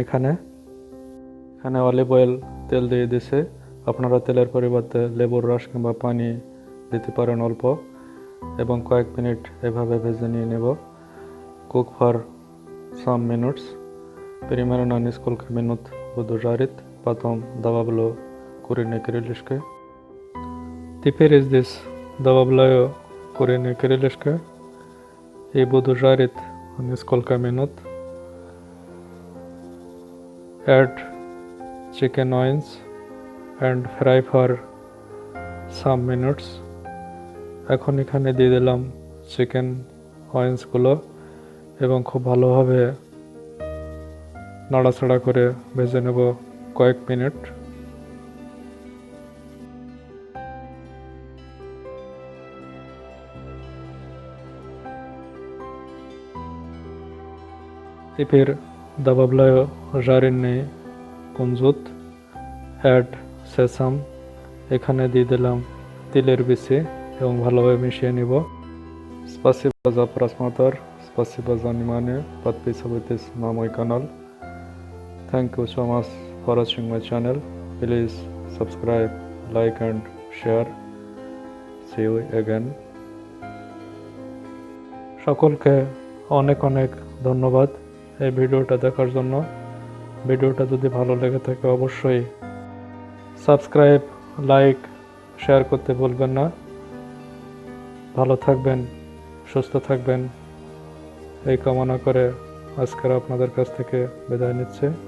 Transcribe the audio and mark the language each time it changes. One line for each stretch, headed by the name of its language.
Bangla: এখানে olive oil তেল দিয়ে দিয়েছে, আপনারা তেলের পরিবর্তে লেবুর রস কিংবা পানি দিতে পারেন অল্প, এবং কয়েক মিনিট এভাবে ভেজে নিয়ে নেব। Cook for
English: some minutes.
Russian: Примерно несколько минут буду жарить, потом добавлю куриные крылышки. Теперь здесь добавляю куриные крылышки и буду жарить несколько минут.
English: Add chicken wings and fry for some minutes.
Bangla: এখন এখানে দিয়ে দিলাম চিকেন ওয়েন্সগুলো এবং খুব ভালোভাবে নাড়াচাড়া করে ভেজে নেব কয়েক মিনিট।
Russian: Теперь добавляю жареный кунжут.
English: Add
Bangla: সেসাম, এখানে দিয়ে দিলাম তিলের বিচি এবং ভালোভাবে মিশিয়ে নিব।
Russian: Спасибо за просмотр, спасибо за внимание, подписывайтесь на мой канал.
English: Thank you so much for watching my channel. Please subscribe, like and share. See you again.
Bangla: সকলকে অনেক অনেক ধন্যবাদ এই ভিডিওটা দেখার জন্য। ভিডিওটা যদি ভালো লেগে থাকে অবশ্যই সাবস্ক্রাইব, লাইক, শেয়ার করতে ভুলবেন না। ভালো থাকবেন, সুস্থ থাকবেন এই কামনা করে আজকের আপনাদের কাছ থেকে বিদায় নিচ্ছে।